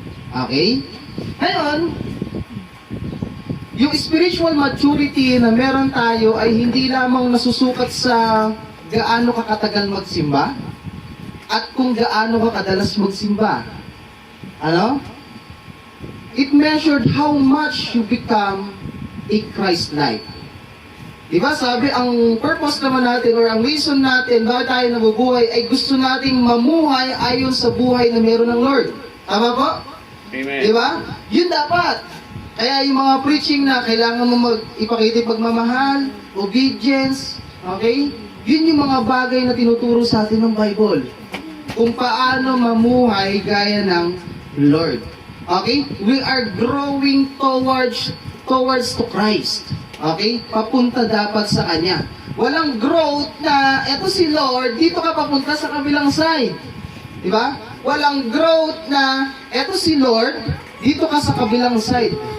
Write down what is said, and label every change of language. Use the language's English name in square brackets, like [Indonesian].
[Filipino] Okay? Ngayon, yung spiritual maturity na meron tayo ay hindi lamang nasusukat sa gaano ka katagal magsimba at kung gaano ka kadalas magsimba. Ano? [English] It measured how much you become a Christ-like. [Filipino] Diba sabi, ang purpose naman natin or ang reason natin bakit tayo nabubuhay ay gusto nating mamuhay ayon sa buhay na meron ng Lord. Tama po? [English] Amen. [Filipino] Diba? Yun dapat. Kaya yung mga preaching na kailangan mo ipakita pagmamahal, obedience, okay? Yun yung mga bagay na tinuturo sa atin ng Bible. Kung paano mamuhay gaya ng Lord. Okay? [English] We are growing towards to Christ. [Filipino] Okay? Papunta dapat sa Kanya. Walang growth na, eto si Lord, dito ka papunta sa kabilang side. Diba? Walang growth na, eto si Lord, dito ka sa kabilang side.